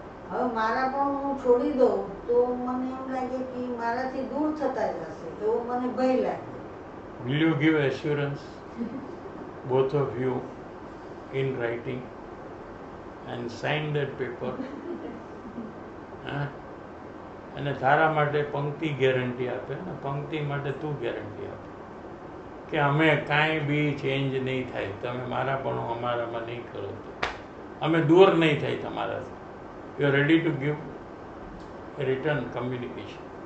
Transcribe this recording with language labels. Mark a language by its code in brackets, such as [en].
[gu] હવે મારા પણ હું છોડી દઉં તો મને એમ લાગે કે મારાથી દૂર થતા જશે એવો મને ભય લાગે. [en] Will you give assurance, both of you, in writing and sign that paper? [gu] હા? અને તારા માટે પંક્તિ ગેરંટી આપે ને પંક્તિ માટે તું ગેરંટી આપે કે અમે કાંઈ બી ચેન્જ નહીં થાય, તમે મારાપણું અમારામાં નહીં કરો તો અમે દૂર નહીં થાય તમારાથી. [en] You are ready to give return communication.